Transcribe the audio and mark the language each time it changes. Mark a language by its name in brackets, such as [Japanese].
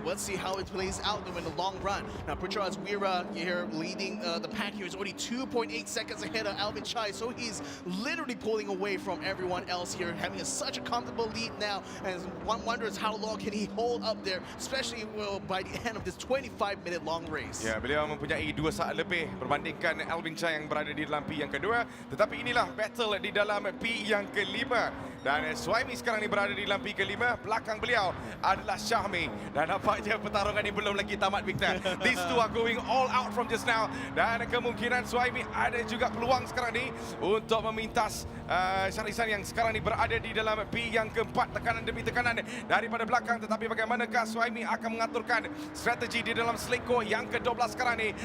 [English] Let's see how it plays out in the long run. Now, Putra Azwira here leading the pack here is only 2.8 seconds ahead of Alvin Chai, so he's literally pulling away from everyone else here, having such a comfortable lead now, and one wonders how long can he hold up there, especially by the end of this 25-minute long race. [Malay] Ya, beliau mempunyai 2 saat lebih berbandingkan Alvin Chai yang berada di dalam P yang kedua. Tetapi inilah battle di dalam P yang kelima. Dan Suhaimi sekarang ni berada di dalam P kelima. Belakang beliau adalah Syahmi. Dan nampaknya pertarungan ini belum lagi tamat, Victor. [English] These two are going all out from just now. [Malay] Dan kemungkinan Suhaimi ada juga peluang sekarang ni untuk memintas Syarisan yang sekarang ni berada di dalam P yang keempat. Tekanan demi tekanan daripada belakang. Tetapi bagaimanakah Suhaimi akan mengaturkan strategi di dalam Sleko yang ke-12 sekarang ni.